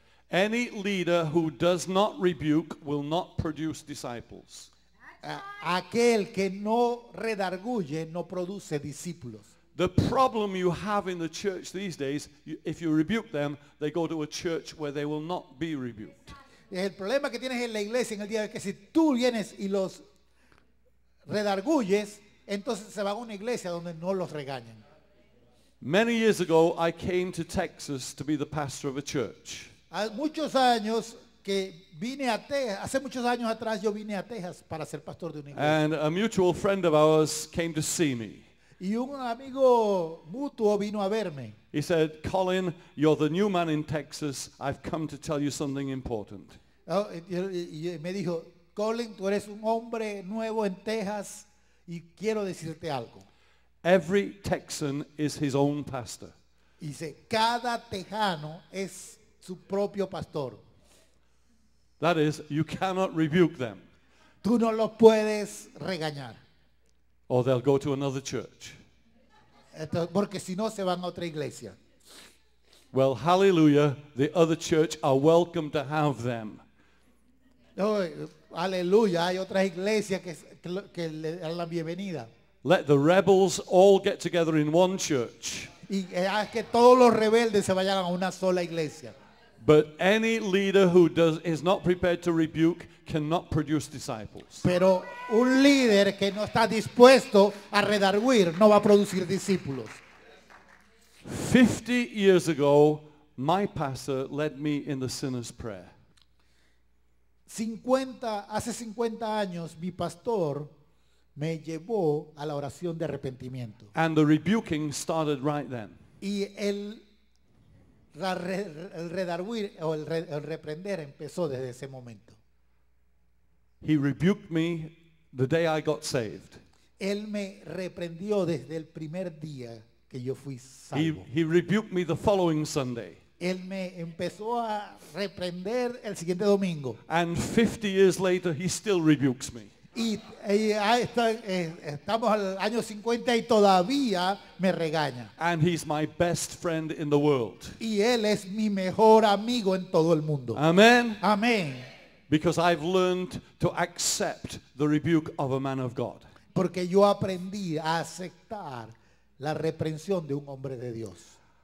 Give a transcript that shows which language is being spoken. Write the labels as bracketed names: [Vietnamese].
[English] Any leader who does not rebuke will not produce disciples. [Spanish] Aquel que no redarguye no produce discípulos. [English] The problem you have in the church these days, if you rebuke them, they go to a church where they will not be rebuked. [Spanish] El problema que tienes en la iglesia en el día de hoy es que si tú vienes y los redarguyes, entonces se van a una iglesia donde no los regañan. [English] Many years ago, I came to Texas to be the pastor of a church. [Spanish] Hace muchos años que vine a Texas, hace muchos años atrás yo vine a Texas para ser pastor de una iglesia. [English] And a mutual friend of ours came to see me. [Spanish] Y un amigo mutuo vino a verme. [English] He said, Colin, you're the new man in Texas. I've come to tell you something important. [Spanish] Y me dijo, Colin, tú eres un hombre nuevo en Texas y quiero decirte algo. [English] Every Texan is his own pastor. [Spanish] Y dice, cada tejano es su propio pastor. [English] That is, you cannot rebuke them, [Spanish] Tú no los puedes regañar. [English] or they'll go to another church. [Spanish] Porque si no se van a otra iglesia. [English] Well, hallelujah, the other church are welcome to have them. [Spanish] Oh, aleluya, hay otras iglesias que le dan la bienvenida. [English] Let the rebels all get together in one church. [Spanish] Y haz que todos los rebeldes se vayan a una sola iglesia. [English] But any leader who is not prepared to rebuke cannot produce disciples. [Spanish] Pero un líder que no está dispuesto a redarguir no va a producir discípulos. [English] 50 years ago, my pastor led me in the sinner's prayer. [Spanish] Hace 50 años mi pastor me llevó a la oración de arrepentimiento. [English] And the rebuking started right then. [Spanish] Y el redarguir o el reprender empezó desde ese momento. [English] He rebuked me the day I got saved. [Spanish] Él me reprendió desde el primer día que yo fui salvo. [English] He rebuked me the following Sunday. [Spanish] Él me empezó a reprender el siguiente domingo. [English] And 50 years later, he still rebukes me. [Spanish] Y estamos al año 50 y todavía me regaña. [English] And he's my best friend in the world. [Spanish] Y él es mi mejor amigo en todo el mundo. [English] Amen? [Spanish] Amén. [English] Because I've learned to accept the rebuke of a man of God. [Spanish] Porque yo aprendí a aceptar la reprensión de un hombre de Dios.